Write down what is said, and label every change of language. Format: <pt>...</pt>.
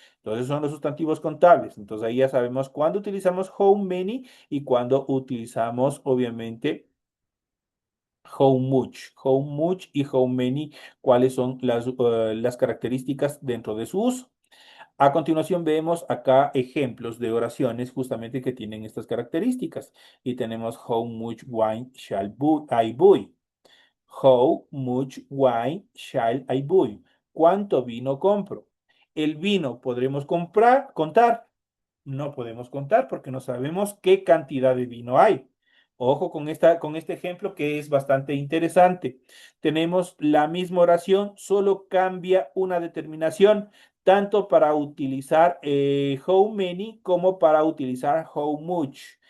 <es>Entonces son los sustantivos contables. Entonces ahí ya sabemos cuándo utilizamos how many y cuándo utilizamos, obviamente, how much. How much y how many, cuáles son las características dentro de su uso. A continuación vemos acá ejemplos de oraciones justamente que tienen estas características. Y tenemos</es> <en>how much wine shall I buy? How much wine shall I buy?</en> <es>¿Cuánto vino compro? El vino podremos contar. No podemos contar porque no sabemos qué cantidad de vino hay. Ojo con este ejemplo que es bastante interesante. Tenemos la misma oración, solo cambia una determinación, tanto para utilizar how many como para utilizar how much.</es>